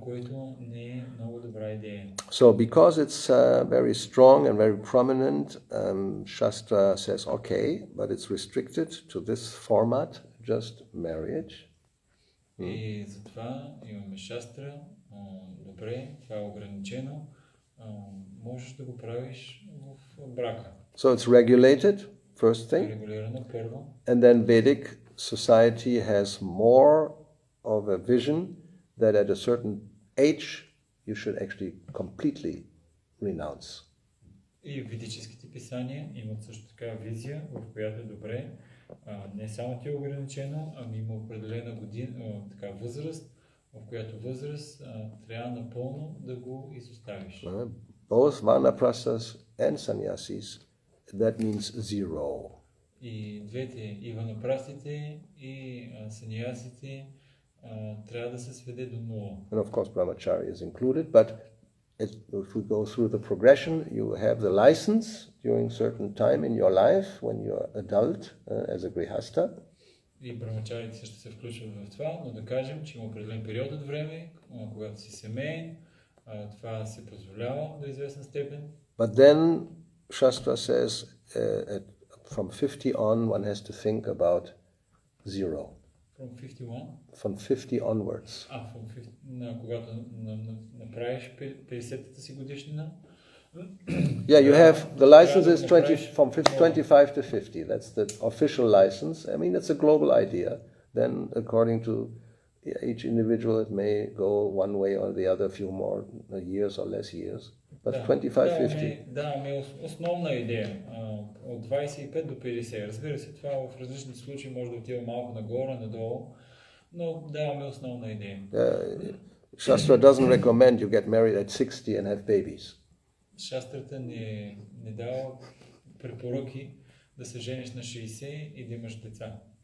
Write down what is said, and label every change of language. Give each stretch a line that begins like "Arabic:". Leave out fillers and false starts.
Bulgarian: Което не е много добра идея.
English: So because it's very strong and very prominent, Shastra says okay, but it's restricted to this format, just marriage.
Bulgarian: И затова имаме Шастра, добре, това е ограничено, можеш да го правиш в брака.
English: So it's regulated, first thing.
Bulgarian: Регулирано първо.
English: And then Vedic society has more of a vision that at a certain age you should actually completely renounce.
Bulgarian: И ведическите писания имат също така визия, в която е добре, не само ти е ограничено, ами има определена така възраст, в която възраст трябва напълно да го изоставиш.
English: Both vanaprasthas and sannyasis, that means zero.
Bulgarian: И двете, и ванапрастите, и саньясите, трябва да се сведе до нула.
English: And of course brahmacharya is included, but if we go through the progression, you have the license during certain time in your life when you are adult as a grihastha.
Bulgarian: И брахмачарите също се включват в това, но да кажем, че има определен период от време, когато си семейен, това се позволява до известна степен.
English: But then Shastra says from 50 on one has to think about zero. From 51? From 50 onwards. From 50,
Bulgarian: когато направиш 50-та си годишнина.
English: Yeah, you have the license is 25 to 50. That's the official license. I mean, it's a global idea. Then, according to each individual, it may go one way or the other, a few more years or less years. But 25-50.
Bulgarian: Да, основна идея. От 25 до 50. Разбира се, това в различни случаи може да отива малко нагоре, надолу, но даваме основна идея.
English: Shastra doesn't recommend you get married at 60 and have babies.
Bulgarian: Шастрата не дава препоръки да се жениш на 60 и да имаш деца.